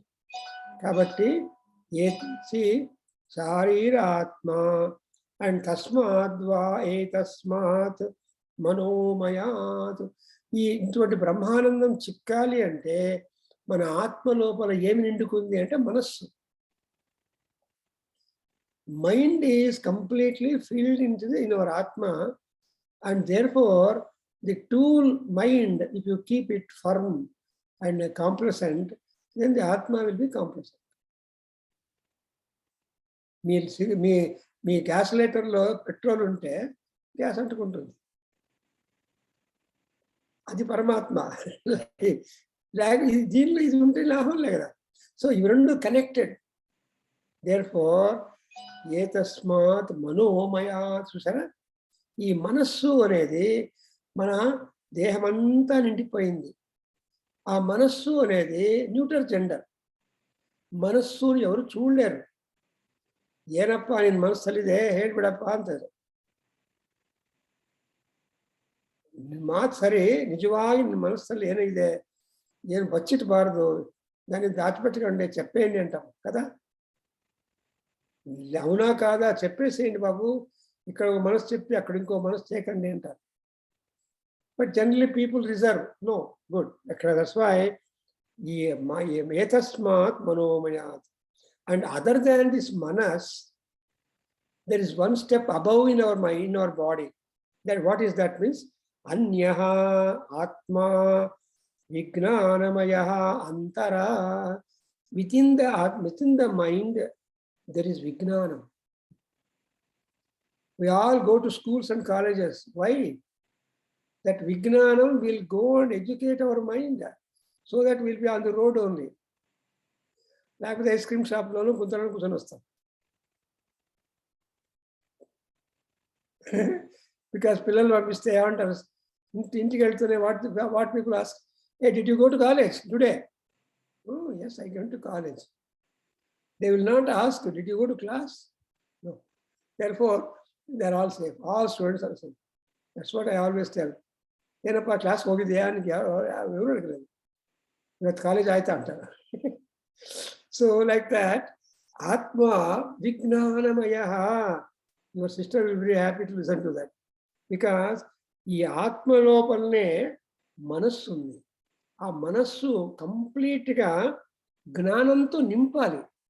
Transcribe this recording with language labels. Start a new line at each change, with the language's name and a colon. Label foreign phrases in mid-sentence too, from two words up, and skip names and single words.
Sanskrit: కాబట్టి శారీరాత్మ అండ్ తస్మాద్వా ఏతస్మాత్ మనోమయాత్.
Telugu: ఇటువంటి బ్రహ్మానందం చిక్కాలి అంటే మన ఆత్మ లోపల ఏమి నిండుకుంది అంటే మనస్సు.
English: Mind is completely filled in our Atma, and therefore the tool mind, if you keep it firm and complacent, then the Atma will be complacent.
Telugu: మీ గ్యాస్ లైటర్లో పెట్రోల్ ఉంటే గ్యాస్ అంటుకుంటుంది, అది పరమాత్మ. దీనిలో ఇది ఉంటే లాభం లే కదా. సో ఇవి రెండు కనెక్టెడ్. దేర్ఫోర్
Sanskrit: ఏతస్మాత్ మనోమయా.
Telugu: చూసారా, ఈ మనస్సు అనేది మన దేహమంతా నిండిపోయింది. ఆ మనస్సు అనేది
English: neutral gender.
Telugu: మనస్సుని ఎవరు చూడలేరు.
Kannada: ಏನಪ್ಪ ನಿನ್ನ ಮನಸ್ಸಲ್ಲಿದೆ ಹೇಳ್ಬಿಡಪ್ಪ ಅಂತಾರೆ. ಮಾತು ಸರಿ, ನಿಜವಾಗಿ ನಿನ್ನ ಮನಸ್ಸಲ್ಲಿ ಏನಿದೆ ಏನು ಬಚ್ಚಿಟ್ಬಾರ್ದು,
Telugu: దాన్ని దాచిపెట్టకండి, చెప్పేయండి అంటాం కదా. అవునా కాదా చెప్పేసేయండి బాబు, ఇక్కడ ఒక మనసు చెప్పి అక్కడ ఇంకో మనసు చేయకండి అంటారు.
English: But generally people reserve. No, good.
Telugu: అక్కడ
English: that's why
Telugu: ఈ
Sanskrit: ఏతస్మాత్ మనోమయాత్.
English: And other than this manas, there is one step above in our mind, in our body. That what is that means?
Sanskrit: अन्यः आत्मा विज्ञानमयः अन्तर.
English: Within the mind, there is Vijnanam. We all go to schools and colleges. Why? That Vijnanam will go and educate our mind, so that we'll be on the road only.
Telugu: లేకపోతే
English: ice cream
Telugu: షాప్లోనూ కూర్చొని వస్తాం.
English: because
Telugu: పిల్లలు పంపిస్తే ఏమంటారు, ఇంటికి వెళ్తూనే
English: What people ask, a did you go to college today? Oh yes, I went to college. They will not ask, did you go to class? No. Therefore they are all safe. All students are safe. That's what I always tell.
Kannada: ಏನಪ್ಪ ಕ್ಲಾಸ್ ಹೋಗಿದ್ಯಾ ಅಂತ
Telugu: ఎవరు అడగలేదు.
Kannada: ಇವತ್ತು ಕಾಲೇಜ್ ಆಯ್ತಾ ಅಂತಾರೆ.
English: So like that,
Sanskrit: आत्मा विज्ञानमय.
English: Your sister will be very happy to listen to that.
Telugu: Because ఈ ఆత్మ లోపలనే మనస్సు ఉంది. ఆ మనస్సు కంప్లీట్గా జ్ఞానంతో నింపాలి.